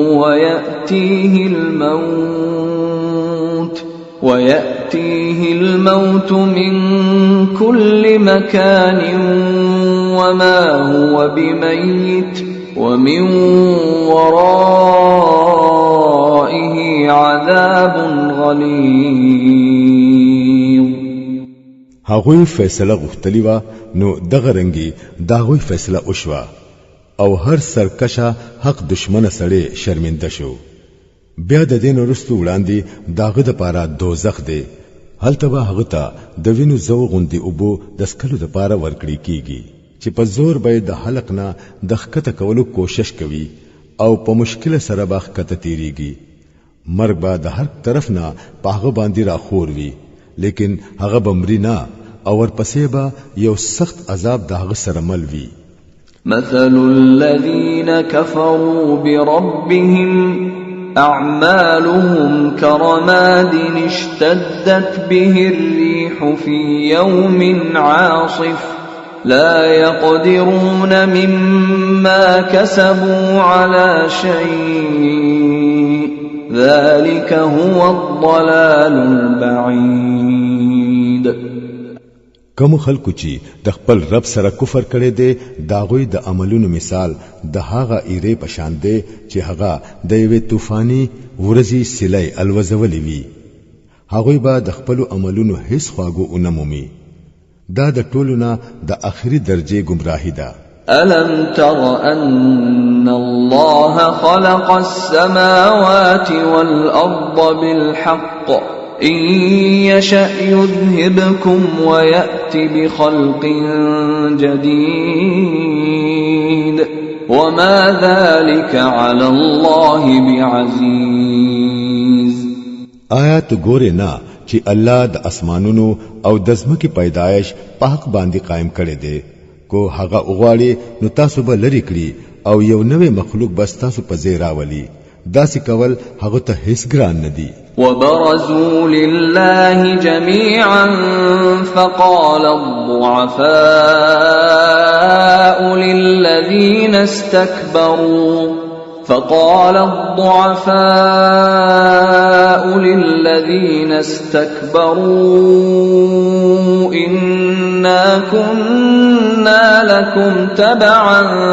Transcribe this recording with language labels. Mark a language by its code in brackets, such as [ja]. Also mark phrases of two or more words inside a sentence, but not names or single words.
[ar] ويأتيه الموت من كل مكان وما هو بميت ومن ورائه عذاب غليظ. [ps] هغوی فیصله غوښتلی و نو دغه رنګي داغوی فیصله وشوه او هر سرکشه حق دشمنه سړی شرمنده شو. بیا د دین ورستو وړاندې داغه د پاره دوزخ دی هلته به هغه ته د وینو زو غوندي اوبو د سکلو د پاره ورکړی کیږي چې په زور به د حلق نه د خکته کولو کوشش کوي او په مشکل سره به خکته تیریږي. مرګ به د هر طرف نه په هغه باندې را خور وي لیکن هغه بمری نه او ورپسې به یو سخت عذاب د هغه سره مل وي. [ar] مثل الذين كفروا بربهم أعمالهم كرماد اشتدت به الريح في يوم عاصف لا يقدرون مما كسبوا على شيء ذلك هو الضلال البعيد. [ps] کوم خلکو چې د خپل رب سره کفر کړي دي داغوی د عملونو مثال د هغه ایره پشان دی چې هغه د یوې طوفاني ورځي سلای الوزولې وي. هغوی به د خپل عملونو هیڅ خواږو اونمومي. دا د ټولو نه د اخري درجه گمراهی ده. [ar] ألم تر أن الله خلق السماوات والأرض بالحق إن يشأ يذهبكم ويأت بخلق جديد وما ذلك على الله بعزيز. [ps] آیات ګوره نه چې الله د اسمانونو او د ځمکې پیدایش په حق باندې قائم کړي دي. کو هغه اوغاړي نو تاسو به لری کړی او یو نوې مخلوق بس تاسو په ځای راولي. داسې کول هغه ته هیڅ ګران نه دي. [ar] وبرزوا لله جميعا فقال الضعفاء للذين استكبروا إنا كنا لكم تبعا